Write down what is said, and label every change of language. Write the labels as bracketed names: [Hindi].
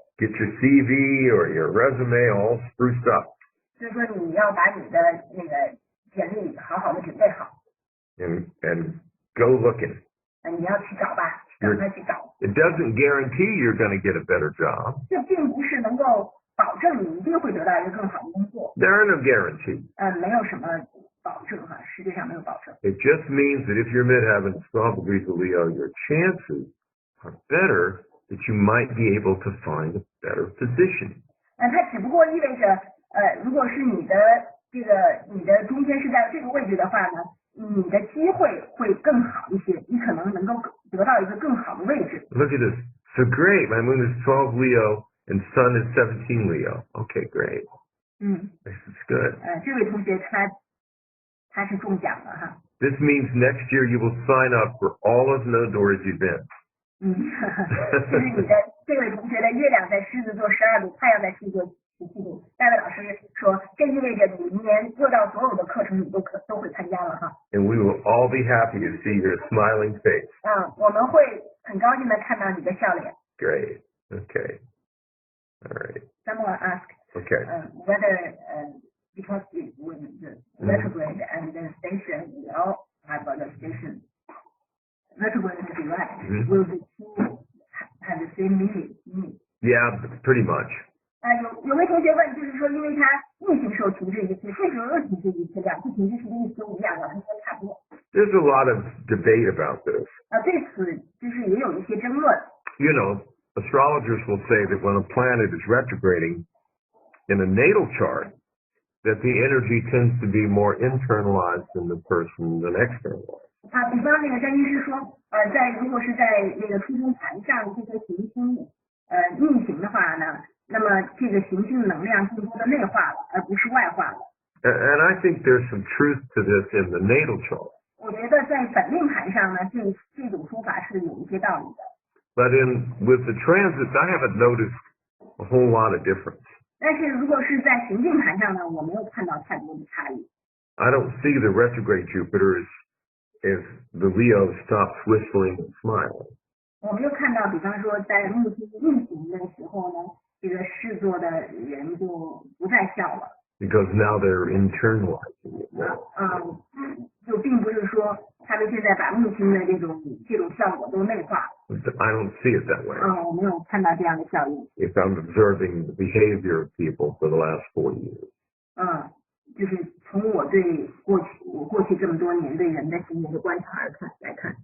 [English] Get your CV or your resume all spruced up. [Chinese] 所以说你要把你的那个简历好好的准备好。 [English] And go looking. [Chinese] 你要去找吧，赶快去找。 [English] And doesn't guarantee you're going to get a better job. [Chinese] 这并不是能够保证你一定会得到一个更好的工作。 [English] There are no guarantees. [Chinese] 没有什么保证哈，世界上没有保证。 [English] It just means that if you're mid-heaven 12 degrees of Leo, your chances are better that you might be able to find a better position. [Chinese] 它只不过意味着，如果是你的中间是在这个位置的话呢，你的机会会更好一些，你可能能够得到一个更好的位置。 [English] Look at this. So great. My moon is 12 Leo and sun is 17 Leo. Okay, great. This is good. [Chinese] 这位同学他是中奖了哈。 [English] This means next year you will sign up for all of Nodor's events. [Chinese] 就是你的这位同学的月亮在狮子座12度，太阳在狮子座17度。戴维老师说，这意味着你明年又到所有的课程你都会参加了哈。 [English] And we will all be happy to see your smiling face. [Chinese] 我们会很高兴的看到你的笑脸。 [English] Great. Okay. All right. Someone asked. Okay. Whether because with the retrograde and the station, we all have the station. Retrograde and direct will the two have the same meaning? Yeah, pretty much. [Chinese] 有位同学问，就是说，因为他逆行时候停滞一次，顺时候又停滞一次，两次停滞是不是意思都一样的？他说差不多。 [English] There's a lot of debate about this. [Chinese] 对此就是也有一些争论。 [English] You know, astrologers will say that when a planet is retrograding in a natal chart, that the energy tends to be more internalized in the person than externalized. [Chinese] 比方那个占星师说，如果是在那个出生盘上这颗行星逆行的话呢，那么这个行星能量更多的内化了，而不是外化了。 [English] And I think there's some truth to this in the natal chart. [Chinese] 我觉得在本命盘上呢，这种说法是有一些道理的。 [English] But with the transits, I haven't noticed a whole lot of difference. [Chinese] 但是如果是在行进盘上呢，我没有看到太多的差异。 [English] I don't see the retrograde Jupiter as the Leo stops whistling and smiling. [Chinese] 我没有看到，比方说在木星运行的时候呢，这个狮座的人就不再笑了。 [English] Because now they're internalizing it. [Chinese] 就并不是说他们现在把木星的这种效果都内化。 [English] I don't see it that way. [Chinese] 我没有看到这样的效应。 [English] If I'm observing the behavior of people for the last 4 years. [Chinese] 就是从我过去这么多年对人的行为的观察来看。